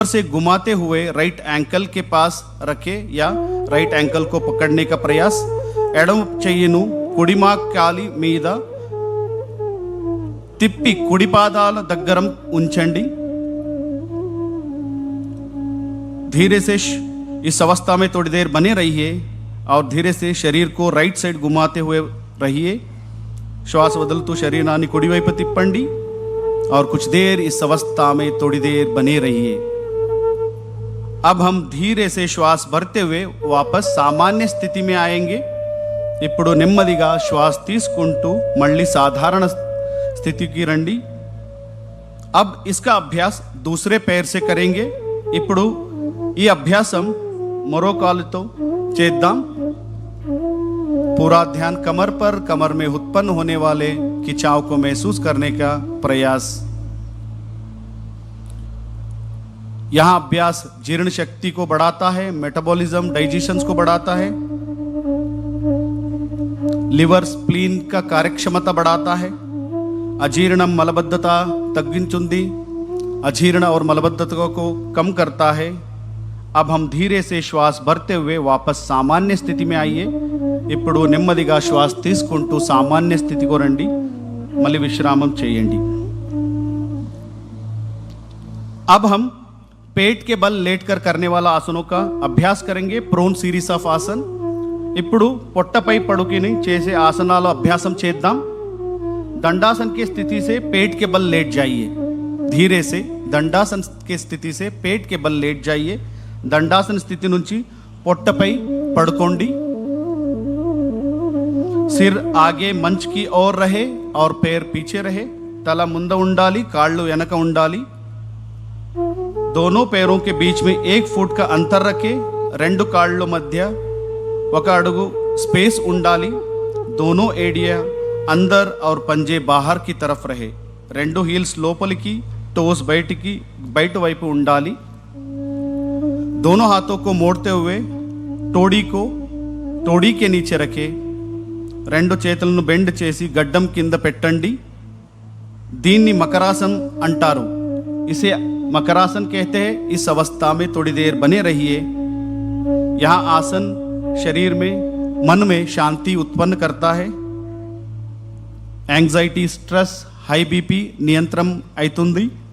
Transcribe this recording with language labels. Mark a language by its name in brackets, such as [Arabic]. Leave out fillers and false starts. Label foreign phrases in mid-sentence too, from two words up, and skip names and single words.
[Hindi] से घुमाते हुए [English] right ankle [Hindi] के पास रखे या [English] right ankle [Hindi] को पकड़ने का प्रयास। [Telugu] ఎడమ చెయ్యిను కుడి కాలి మీద తిప్పి కుడి పాదాల దగ్గర ఉంచండి। [Hindi] धीरे से इस अवस्था में थोड़ी देर बने रहिए और धीरे से शरीर को [English] right side [Hindi] घुमाते हुए रहिए। श्वास बदलतू [Telugu] శరీరాన్ని కుడివైపు తిప్పండి [Hindi] और कुछ देर इस अवस्था में थोड़ी देर बने रहिए। अब हम धीरे से श्वास भरते हुए वापस सामान्य स्थिति में आएंगे। [Telugu] ఇప్పుడు నెమ్మదిగా శ్వాస తీసుకుంటూ మళ్ళీ సాధారణ స్థితికి రండి। [Hindi] अब इसका अभ्यास दूसरे पैर से करेंगे। [Telugu] ఇప్పుడు ఈ అభ్యాసం మరో కాలుతో చేద్దాం। [Hindi] पूरा ध्यान कमर पर, कमर में उत्पन्न होने वाले खिंचाव को महसूस करने का प्रयास। यहां अभ्यास जीर्ण शक्ति को बढ़ाता है, [English] metabolism digestion [Hindi] को बढ़ाता है, [English] liver spleen [Hindi] का कार्यक्षमता बढ़ाता है, [Telugu] అజీర్ణం మలబద్ధత తగ్గించుంది [Hindi] अजीर्ण और मलबद्धता को कम करता है। अब हम धीरे से श्वास भरते हुए वापस सामान्य स्थिति में आइए। [Telugu] ఇప్పుడు నెమ్మదిగా శ్వాస తీసుకుంటూ సామాన్య స్థితికి రండి। మళ్ళీ విశ్రామం చేయండి। [Hindi] अब हम पेट के बल लेटकर करने वाला आसनों का अभ्यास करेंगे। [English] prone series of आसन। [Telugu] ఇప్పుడు పొట్టపై పడుకుని చేసే ఆసనాల అభ్యాసం చేద్దాం। [Hindi] दंडासन की स्थिति से पेट के बल लेट जाइए। धीरे से दंडासन की स्थिति से पेट के बल लेट जाइए। [Telugu] दंडासन स्थिति నుంచి పొట్టపై పడుకోండి। [Hindi] सिर आगे मंच की ओर रहे और पैर पीछे रहे। [Telugu] तला ముందు ఉండాలి, కాళ్ళు వెనక ఉండాలి। [Hindi] दोनों पैरों के बीच में 1 फुट का अंतर रखें। [Telugu] రెండు కాళ్ళ మధ్య 1 అడుగు स्पेस ఉండాలి। [Hindi] दोनों एडिया अंदर और पंजे बाहर की तरफ रहे। [Telugu] రెండు హీల్స్ లోపలికి, टोस బయట వైపు ఉండాలి। [Hindi] दोनों हाथों को मोड़ते हुए तोड़ी के नीचे रखे। [Telugu] రెండు చేతులను బెండ్ చేసి గడ్డం కింద పెట్టండి। దీన్ని మకరాसन అంటారు। [Hindi] इसे मकरासन कहते हैं। इस अवस्था में थोड़ी देर बने रहिए। यह आसन शरीर में, मन में शांति उत्पन्न करता है। [English] anxiety, stress, high BP [Telugu] నియంత్రణ అవుతుంది।